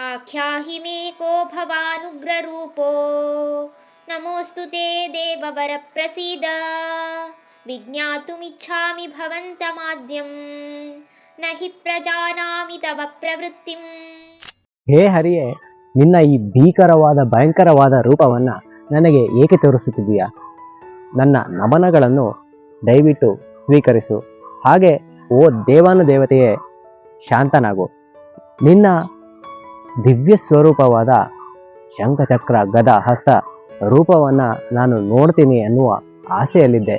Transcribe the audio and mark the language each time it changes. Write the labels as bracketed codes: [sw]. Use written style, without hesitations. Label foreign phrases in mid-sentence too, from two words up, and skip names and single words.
[sa] आख्याहि मे को भवानुग्ररूपो नमोऽस्तु ते देववर प्रसीद विज्ञातुमिच्छामि भवन्तमाद्यं न हि प्रजानामि तव प्रवृत्तिम्. [kn] ಹೇ ಹರಿಯೇ, ನಿನ್ನ ಈ ಭಯಂಕರವಾದ ರೂಪವನ್ನು ನನಗೆ ಏಕೆ ತೋರಿಸುತ್ತಿದೀಯಾ? ನನ್ನ ನಮನಗಳನ್ನು ದಯವಿಟ್ಟು ಸ್ವೀಕರಿಸು. ಹಾಗೆ ಓ ದೇವಾನುದೇವತೆಯೇ, ಶಾಂತನಾಗು. ನಿನ್ನ ದಿವ್ಯ ಸ್ವರೂಪವಾದ ಶಂಖಚಕ್ರ ಗದ ಹಸ್ತ ರೂಪವನ್ನು ನಾನು ನೋಡ್ತೀನಿ ಅನ್ನುವ ಆಸೆಯಲ್ಲಿದ್ದೆ.